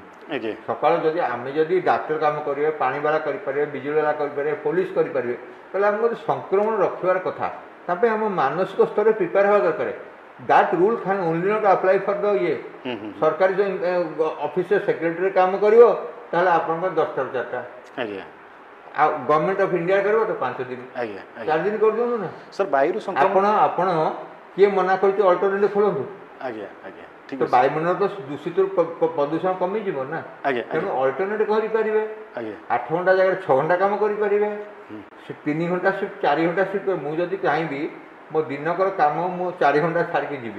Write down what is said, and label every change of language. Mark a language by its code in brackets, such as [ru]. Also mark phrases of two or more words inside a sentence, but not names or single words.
[or] ସକାଳୁ ଯଦି ଡାକ୍ତର କାମ କରିବେ, ପାଣିବାଲା କରିପାରିବେ, ବିଜୁଳିବାଲା କରିପାରିବେ, ପୋଲିସ କରିପାରିବେ, ତାହେଲେ ଆମକୁ ଯଦି ସଂକ୍ରମଣ ରଖିବାର କଥା, ତା ପାଇଁ ଆମ ମାନସିକ ସ୍ତରରେ ପ୍ରିପେୟାର ହେବା ଦରକାର। [en] that rule can only not apply for the [or] ସରକାରୀ ଅଫିସରେ ସେକ୍ରେଟାରୀ କାମ କରିବ, ତାହେଲେ ଆପଣଙ୍କର 10ଟାରୁ 4ଟା। [hi] गवर्नमेंट ऑफ इंडिया करो तो 5 दिन [or] ଆଜ୍ଞା [hi] 4 दिन कर दियो ना [or] ସାର୍ ବାୟୁରୁ ସଂକ୍ରମଣ ଆପଣ କିଏ ମନା କରିଛି ଅଲ୍ଟରନେଟିଭ୍ ଖୋଲନ୍ତୁ ଆଜ୍ଞା ଆଜ୍ଞା ଠିକ୍ ତ ଅଛି ବାୟୁମଣ୍ଡଳ ତ ଦୂଷିତ ପ୍ରଦୂଷଣ କମିଯିବ ନା ଆଜ୍ଞା ତେଣୁ ଆଜ୍ଞା ଅଲ୍ଟରନେଟିଭ୍ କରିପାରିବେ ଆଜ୍ଞା 8 ଘଣ୍ଟା ଜାଗାରେ 6 ଘଣ୍ଟା କାମ କରିପାରିବେ 3 ଘଣ୍ଟା ସିଫ୍ଟ 4 ଘଣ୍ଟା ସିଫ୍ଟ ମୁଁ ଯଦି ଚାହିଁବି ମୋ ଦିନକର କାମ ମୁଁ 4 ଘଣ୍ଟା ଛାଡ଼ିକି ଯିବି